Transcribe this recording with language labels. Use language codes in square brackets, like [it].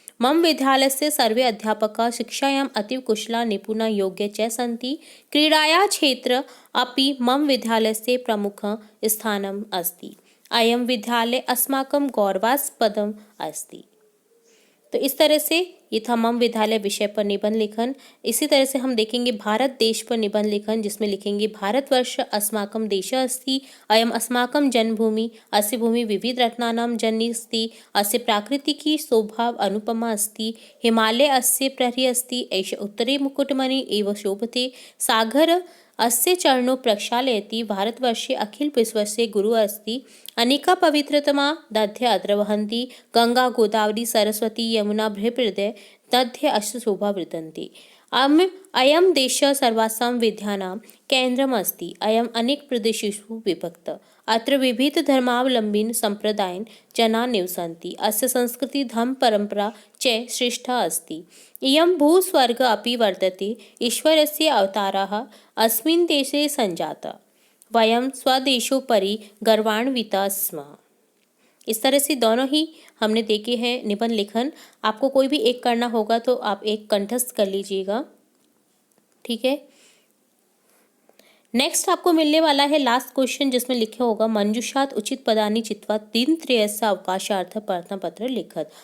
[sa] मम विद्यालयस्य सर्वे अध्यापकाः शिक्षायाम् अतीव कुशला निपुणा योग्य च सन्ति। क्रीडाया क्षेत्र अपि मम विद्यालयस्य प्रमुखं स्थानम् अस्ति। अयं विद्यालय अस्माकं गौरवास्पदम् अस्ति। [hi] तो इस तरह से ये था मम विद्यालय विषय पर निबंध लेखन। इसी तरह से हम देखेंगे भारत देश पर निबंध लेखन, जिसमें लिखेंगे [sa] भारतवर्ष अस्माकं देशः अस्ति। अयम् अस्माकं जन्मभूमि। अस्य भूमि विविध रत्नानां जननी अस्ति। अस्य प्राकृतिकी शोभा अनुपमा अस्ति। हिमालय अस्य प्रहरी अस्ति। एष उत्तरे मुकुटमणि एव शोभते। सागर अस्य चरणो प्रक्षालयति। भारतवर्षे अखिल विश्वस्य गुरु अस्ति। अनेका पवित्रतमा नद्यः अत्र वहन्ति। गंगा गोदावरी सरस्वती यमुना बृहद् नद्यः अस्य शोभा वृतन्ति। अयं देशः सर्वासां विद्यानां केन्द्रम् अस्ति। अयम् अनेक प्रदेशेषु विभक्तः। अत्र विविध धर्मावलम्बिन सम्प्रदायेन जनाः निवसन्ति। अस्य संस्कृति धर्म परम्परा च श्रेष्ठा अस्ति। इयं भूस्वर्ग अपि वर्तते। ईश्वरस्य अवतारः अस्मिन् देशे सञ्जातः। वयं स्वदेशोपरि गर्वान्विताः स्मः। [hi] इस तरह से दोनों ही हमने देखे हैं निबंध लेखन। आपको कोई भी एक करना होगा तो आप एक कंठस्थ कर लीजिएगा, ठीक है। नेक्स्ट आपको मिलने वाला है लास्ट क्वेश्चन, जिसमें लिखा होगा [sa] मंजूषात उचित पदानि चित्वा दिनत्रयस्य अवकाशार्थ प्रार्थना पत्र लिखत।